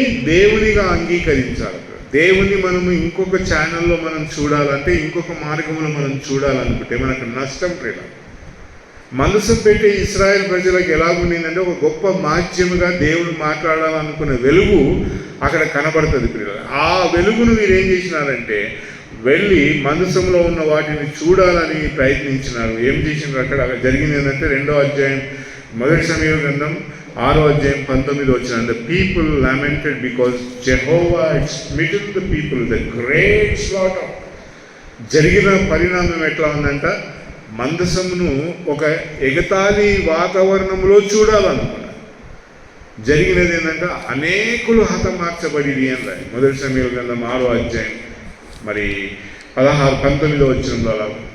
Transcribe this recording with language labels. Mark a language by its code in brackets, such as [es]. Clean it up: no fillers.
[te] దేవునిగా అంగీకరించాలి. దేవుని మనము ఇంకొక ఛానల్లో మనం చూడాలంటే, ఇంకొక మార్గంలో మనం చూడాలనుకుంటే మనకు నష్టం ప్రియ. మనసు పెట్టే ఇశ్రాయేల్ ప్రజలకు ఎలాగుండిందంటే, ఒక గొప్ప మాధ్యముగా దేవుడు మాట్లాడాలనుకునే వెలుగు అక్కడ కనబడుతుంది ప్రియ. ఆ వెలుగును మీరు ఏం చేసినారంటే, వెళ్ళి మందసంలో ఉన్న వాటిని చూడాలని ప్రయత్నించినారు. ఏం చేసినారు అక్కడ జరిగింది ఏంటంటే, 2వ అధ్యాయం 1 సమూయేలు గ్రంథం 6వ అధ్యాయం 19 వచ్చిన, [en] the people lamented because Jehovah had smitten the people with a great slaughter. [te] జరిగిన పరిణామం ఎట్లా ఉందంట, మందసమును ఒక ఎగతాళి వాతావరణంలో చూడాలనుకున్నారు. జరిగినది ఏంటంటే, అనేకులు హతమార్చబడి అని రాయి 1 సమూయేలు గ్రంథం 6వ అధ్యాయం మరి 19 వచనంలో అలా.